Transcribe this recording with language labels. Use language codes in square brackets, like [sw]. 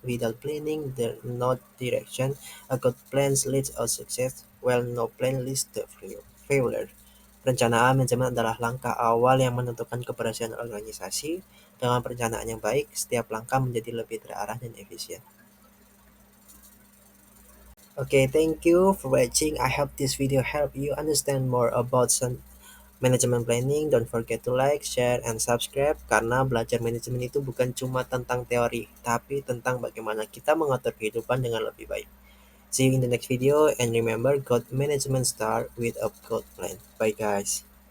[en] Without planning, there no direction. A good plan leads to success, while no plan leads to failure. [id] Perencanaan manajemen adalah langkah awal yang menentukan keberhasilan organisasi. Dengan perencanaan yang baik, setiap langkah menjadi lebih terarah dan efisien. [en] Okay, thank you for watching. I hope this video help you understand more about some management planning. Don't forget to like, share, and subscribe [id] karena belajar manajemen itu bukan cuma tentang teori, tapi tentang bagaimana kita mengatur kehidupan dengan lebih baik. [en] See you in the next video and remember, good management start with a good plan. Bye guys.